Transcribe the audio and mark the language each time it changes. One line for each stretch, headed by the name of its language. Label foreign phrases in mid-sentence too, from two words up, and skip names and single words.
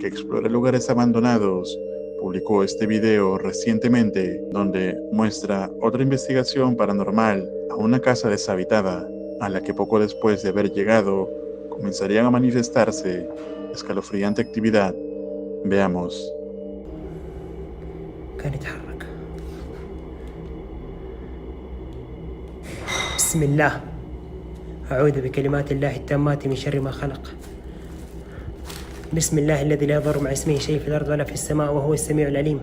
Spanish: explora lugares abandonados, publicó este video recientemente donde muestra otra investigación paranormal a una casa deshabitada, a la que poco después de haber llegado comenzarían a manifestarse escalofriante actividad. Veamos.
Arabic: كان يتحرك. بسم الله أعوذ بكلمات الله التامات من شر ما خلق. بسم الله الذي لا يضر مع اسمه شيء في الأرض ولا في السماء وهو السميع العليم.